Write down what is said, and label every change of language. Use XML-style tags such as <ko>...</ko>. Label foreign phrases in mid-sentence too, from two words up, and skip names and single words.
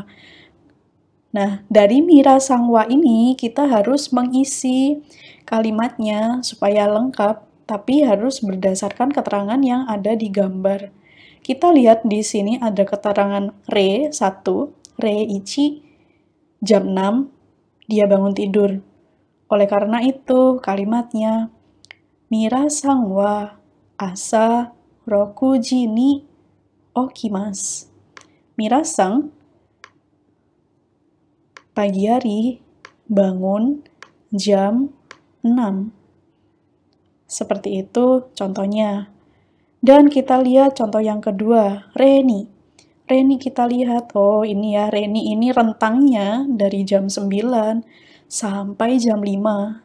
<id>Nah, dari Mira Sangwa ini kita harus mengisi kalimatnya supaya lengkap, tapi harus berdasarkan keterangan yang ada di gambar. Kita lihat di sini ada keterangan Re 1, Re Ichi, jam 6, dia bangun tidur. Oleh karena itu, kalimatnya</id> <ja>ミラさんは 朝 六時に 起きます.</ja> <id>Mira-san, pagi hari, bangun jam 6. Seperti itu contohnya. Dan kita lihat contoh yang kedua, Reni. Reni kita lihat, oh ini ya, Reni ini rentangnya dari jam 9 sampai jam 5.</id>